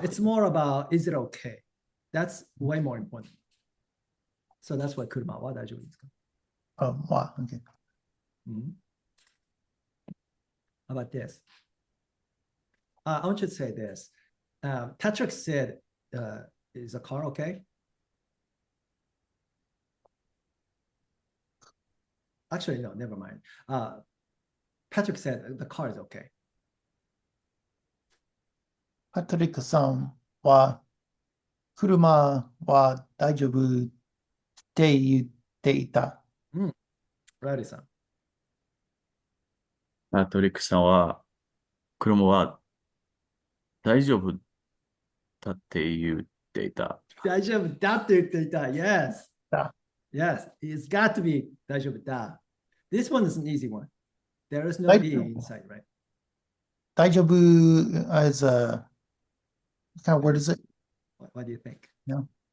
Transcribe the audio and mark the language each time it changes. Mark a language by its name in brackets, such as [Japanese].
[English] It's more about is it okay? That's way more important. So that's why [Japanese] 車は大丈夫ですか [English] Oh, wow. Okay. How about this? I want you to say this. Patrick said, is the car okay? Actually, no, never mind. Patrick said the car is okay. [Japanese] パトリックさんは車は大丈夫って言っていた。ライリーさん。パトリックさんは、車は大丈夫だって言っていた。大丈夫だって言っていた。 [English] Yes. [Japanese] だ。 [English] Yes. It's got to be [Japanese] 大丈夫だ。 [English] This one is an easy one. There is no [Japanese] 大 E 丈夫 [English] inside, right? 大丈夫 as a what kind of word is it? What do you think? No.